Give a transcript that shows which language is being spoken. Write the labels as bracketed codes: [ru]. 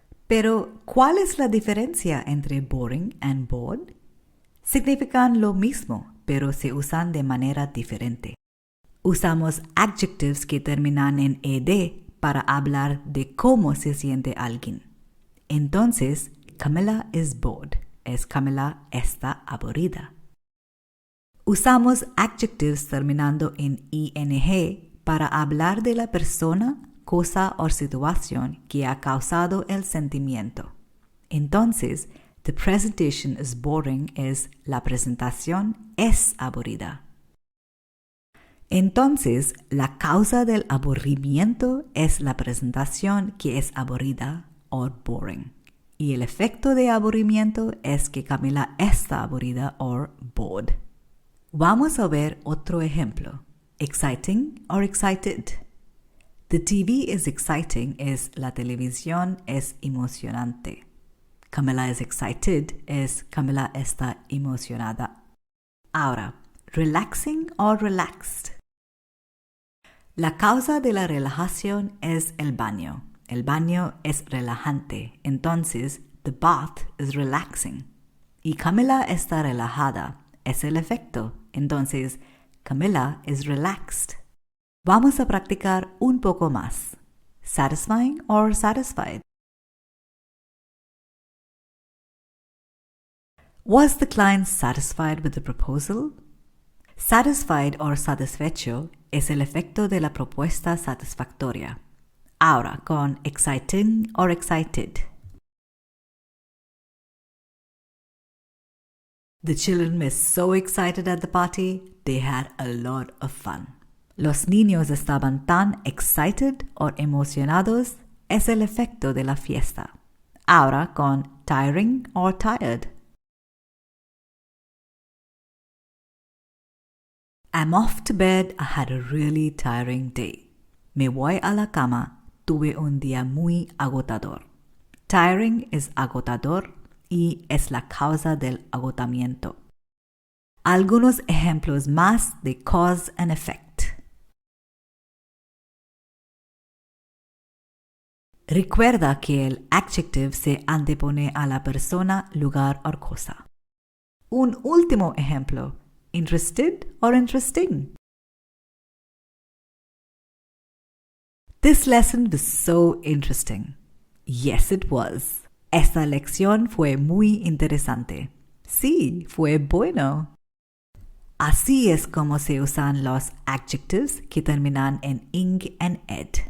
[es] Pero, ¿cuál es la diferencia entre [en] boring and bored? [es] Significan lo mismo, pero se usan de manera diferente. Usamos adjectives que terminan en ed para hablar de cómo se siente alguien. [en] Entonces, Camila is bored. [es] Camila está aburrida. Usamos adjectives terminando en ing para hablar de la persona, cosa o situación que ha causado el sentimiento. Entonces, [en] the presentation is boring [es] la presentación es aburrida. Entonces, la causa del aburrimiento es la presentación que es aburrida o boring. Y el efecto de aburrimiento es que Camila está aburrida o bored. Vamos a ver otro ejemplo. [en] Exciting or excited. The TV is exciting [es] la televisión es emocionante. [en] Camila is excited [es] Camila está emocionada. [en] Ahora, relaxing or relaxed. [es] La causa de la relajación es el baño. El baño es relajante, entonces [en] the bath is relaxing. [es] Y Camila está relajada, es el efecto, entonces [en] Camila is relaxed. [es] Vamos a practicar un poco más. [en] Satisfying or satisfied. Was the client satisfied with the proposal? [es] Satisfied or satisfecho es el efecto de la propuesta satisfactoria. Ahora con [en] exciting or excited. The children were so excited at the party, they had a lot of fun. [es] Los niños estaban tan excited o emocionados, es el efecto de la fiesta. Ahora con [en] tiring or tired. I'm off to bed, I had a really tiring day. [es] Me voy a la cama, tuve un día muy agotador. Tiring es agotador y es la causa del agotamiento. Algunos ejemplos más de [en] cause and effect. [es] Recuerda que el adjective se antepone a la persona, lugar o cosa. Un último ejemplo. [en] Interested or interesting? This lesson was so interesting. Yes, it was. [es] Esta lección fue muy interesante. Sí, fue bueno. Así es como se usan los adjectives que terminan en [en] ing and ed.